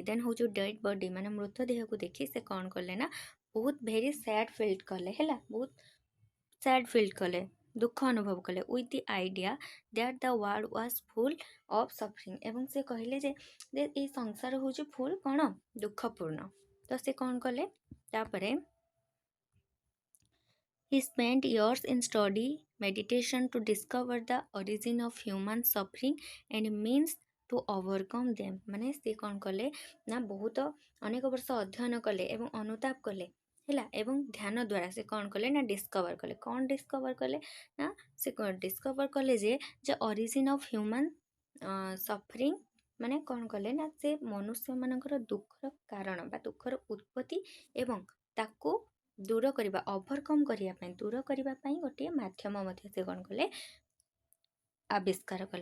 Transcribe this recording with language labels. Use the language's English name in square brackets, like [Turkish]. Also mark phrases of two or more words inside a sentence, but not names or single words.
[Odia] ଦେନ୍ ହେଉଛି [English] dead body [Odia] ମାନେ ମୃତ ଦେହକୁ ଦେଖି ସେ କ'ଣ କଲେ ନା ବହୁତ [English] very sad feel [Odia] କଲେ। ହେଲା, ବହୁତ [English] sad feel [Odia] କଲେ, ଦୁଃଖ ଅନୁଭବ କଲେ [English] with the idea that the world was full of suffering. [Odia] ଏବଂ ସେ କହିଲେ ଯେ ଏଇ ସଂସାର ହେଉଛି ଫୁଲ୍ କ'ଣ ଦୁଃଖପୂର୍ଣ୍ଣ। ତ ସେ କ'ଣ କଲେ ତାପରେ [English] he spent years in study meditation to discover the origin of human suffering and means to overcome them। [Odia] ମାନେ ସେ କ'ଣ କଲେ ନା ବହୁତ ଅନେକ ବର୍ଷ ଅଧ୍ୟୟନ କଲେ ଏବଂ ଅନୁତାପ କଲେ। ହେଲା, ଏବଂ ଧ୍ୟାନ ଦ୍ୱାରା ସେ କ'ଣ କଲେ ନା ଡିସ୍କଭର କଲେ। କ'ଣ ଡିସ୍କଭର କଲେ ନା ସେ ଡିସ୍କଭର କଲେ ଯେ [English] origin of human suffering [Odia] ମାନେ କ'ଣ କଲେ ନା ସେ ମନୁଷ୍ୟମାନଙ୍କର ଦୁଃଖର କାରଣ ବା ଦୁଃଖର ଉତ୍ପତ୍ତି ଏବଂ ତାକୁ ଦୂର କରିବା ଓଭରକମ୍ କରିବା ପାଇଁ ଦୂର କରିବା ପାଇଁ ଗୋଟିଏ ମାଧ୍ୟମ ମଧ୍ୟ ସେ କ'ଣ କଲେ ଆବିଷ୍କାର କଲେ।